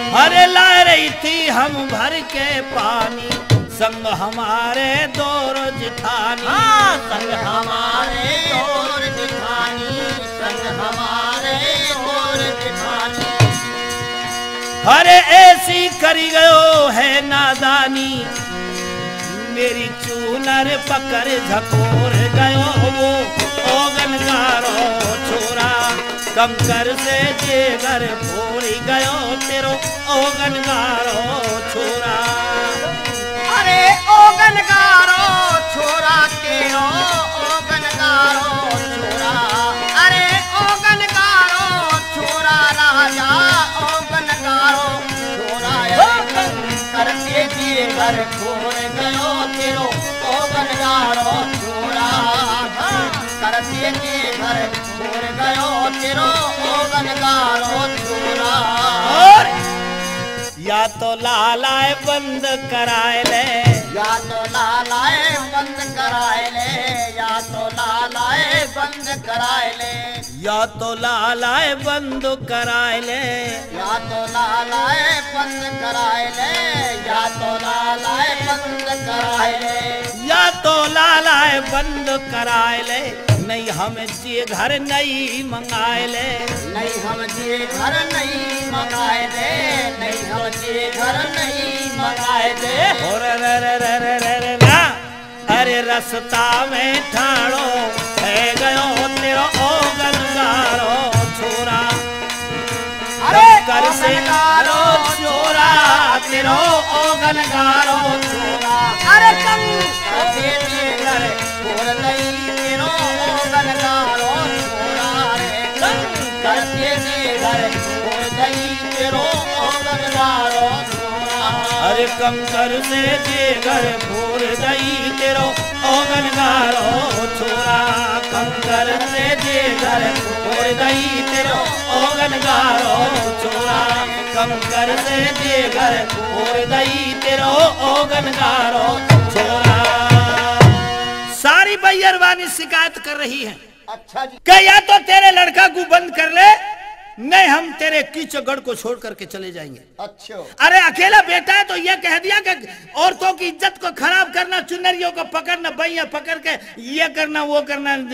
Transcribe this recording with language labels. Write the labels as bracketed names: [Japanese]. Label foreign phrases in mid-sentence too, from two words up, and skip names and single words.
[Braj] अरे ला रही थी हम भर के पानी, संग हमारे दौर जिठानी। हाँ, संग हमारे और जिठानी, संग हमारे और जिठानी। अरे ऐसी करी गयो है नादानी, मेरी चूनर पकड़ झकोर गयो वो ओगन गारो छोरा। कंकर से जे घर फोड़ गयो तेरो ओगन गारो छोरा। अरे ओगन गारो छोरा तेरो ओगन गारो छोरा। अरे ओगन गारो छोरा राजा ओगन गारो छोरा। कंकर से जे घर फोड़ गयो तेरो ओगन गारो छोरा। कंकर से जे घर फोड़ गयो तेरो ओगन गारो छोरा। और या तो लालाए बंद कराए ले, या तो लालाए बंद कराए ले, या तो लालाए बंद कराए ले। या तो लालाए बंद कराए ले, या तो लालाए बंद कराए ले, या तो लालाए बंद कराए ले। या तो लालाए बंद कराए ले, नहीं हम जे घर नहीं मंगाए ले। नहीं हम जे घर नहीं मंगाए दे, नहीं हम जे घर नहीं मंगाए दे। और रा, अरे रस्ता में ठाड़ो है गयो तेरो ओगन गारो छोरा। अरे कर से ओगन गारो छोरा तेरो ओगन गारो छोरा। अरे कंकर से जे घर फोड़ दई तेरो ओगन गारो छोरा। रे कंकर से जे घर फोड़ दई तेरो ओगन गारो छोरा। अरे कंकर से जे घर फोड़ दई तेरो ओगन गारो छोरा। कंकर से जे घर फोड़ दई तेरो ओगन गारो छोरा। कंकर से जे घर फोड़ दई तेरो ओगन गारो छोरा। [Hindi] सारी बैरवानी शिकायत कर रही है अच्छा जी। कि या तो तेरे लड़का को बंद कर ले, नहीं हम तेरे कीचगढ़ को छोड़ करके चले जाएंगे। अच्छा अरे अकेला बेटा है तो यह कह दिया कि औरतों की इज्जत को खराब करना, चुनरियों को पकड़ना, बैया पकड़ के ये करना वो करना।